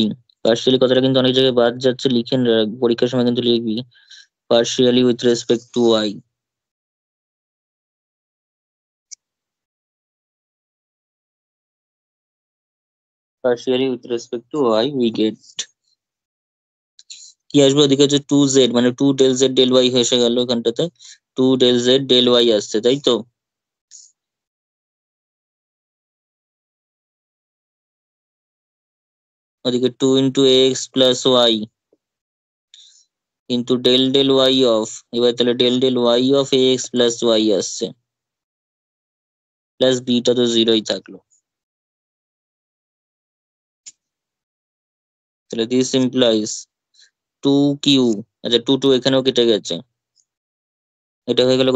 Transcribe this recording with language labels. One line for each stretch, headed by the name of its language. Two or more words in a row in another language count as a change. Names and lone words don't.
Bangla: পার্শিয়ালি কথাটা কিন্তু অনেক জায়গায় বাদ যাচ্ছে, লিখে রাখ, পরীক্ষার সময় কিন্তু লিখবি
English: partially with respect to y। partially with respect to y we get
Bangla: কি আসবে? ওদিকে হচ্ছে 2z, মানে
English: 2 del z del y
Bangla: এসে গেল এখানটাতে,
English: 2 del z del y
Bangla: আসছে, তাই তো? ওদিকে
English: 2 × x plus y
Bangla: কিন্তু
English: del del y of,
Bangla: এবার তাহলে
English: del del y of ax plus y
Bangla: আসছে,
English: plus beta
Bangla: তো জিরোই থাকলো। তাহলে
English: this implies 2q,
Bangla: আচ্ছা 2 এখানেও কেটে গেছে, এটা হয়ে গেল কত?